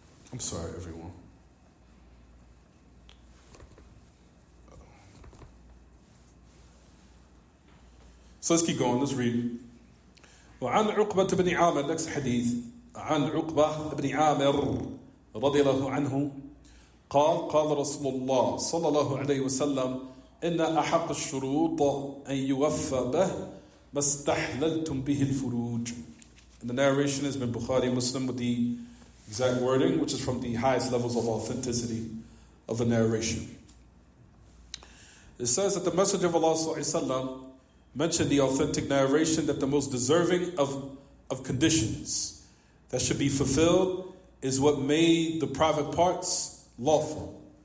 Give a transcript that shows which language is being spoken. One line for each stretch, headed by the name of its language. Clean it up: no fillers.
English: I'm sorry, everyone. So let's keep going. Let's read.
Arabic: وعن عقبة بن عامر,
English: next hadith.
Arabic: عن عقبة بن عامر رضي الله عنه قال رسول الله صلى الله عليه وسلم إن أحق الشروط أن يوفى به ما استحللتم به الفروج.
English: And the narration has been Bukhari Muslim with the exact wording, which is from the highest levels of authenticity of the narration. It says that the Messenger of Allah ﷺ mentioned the authentic narration that the most deserving of conditions that should be fulfilled is what made the private parts lawful.